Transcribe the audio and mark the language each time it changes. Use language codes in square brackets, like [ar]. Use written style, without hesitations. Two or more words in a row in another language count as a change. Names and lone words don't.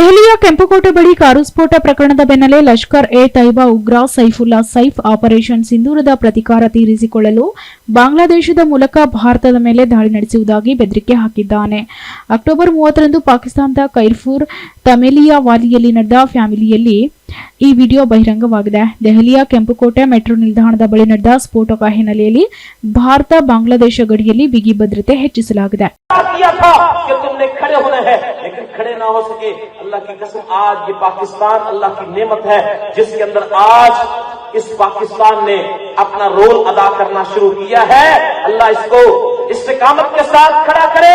[kn] ದೆಹಲಿಯ ಕೆಂಪುಕೋಟೆ ಬಳಿ ಕಾರು ಸ್ಫೋಟ ಪ್ರಕರಣದ ಬೆನ್ನಲ್ಲೇ ಲಷ್ಕರ್ ಎ ತೈಬಾ ಉಗ್ರ ಸೈಫುಲ್ಲಾ ಸೈಫ್ ಆಪರೇಷನ್ ಸಿಂಧೂರದ ಪ್ರತೀಕಾರ ತೀರಿಸಿಕೊಳ್ಳಲು ಬಾಂಗ್ಲಾದೇಶದ ಮೂಲಕ ಭಾರತದ ಮೇಲೆ ದಾಳಿ ನಡೆಸುವುದಾಗಿ ಬೆದರಿಕೆ ಹಾಕಿದ್ದಾನೆ. ಅಕ್ಟೋಬರ್ 30ರಂದು ಪಾಕಿಸ್ತಾನದ ಕೈರ್ಪುರ್ ತಮೇಲಿಯಾ ವಾಲಿಯಲ್ಲಿ ನಡೆದ ಫ್ಯಾಮಿಲಿಯಲ್ಲಿ ಈ ವಿಡಿಯೋ ಬಹಿರಂಗವಾಗಿದೆ. ದೆಹಲಿಯ ಕೆಂಪುಕೋಟೆ ಮೆಟ್ರೋ ನಿಲ್ದಾಣದ ಬಳಿ ನಡೆದ ಸ್ಫೋಟಕ ಹಿನ್ನೆಲೆಯಲ್ಲಿ ಭಾರತ ಬಾಂಗ್ಲಾದೇಶ ಗಡಿಯಲ್ಲಿ ಬಿಗಿ ಭದ್ರತೆ ಹೆಚ್ಚಿಸಲಾಗಿದೆ. [ur] لیکن کھڑے نہ ہو سکے. اللہ کی قسم، آج یہ پاکستان اللہ کی نعمت ہے جس کے اندر آج اس پاکستان نے اپنا رول ادا کرنا شروع کیا ہے. اللہ اس کو استقامت کے ساتھ کھڑا کرے.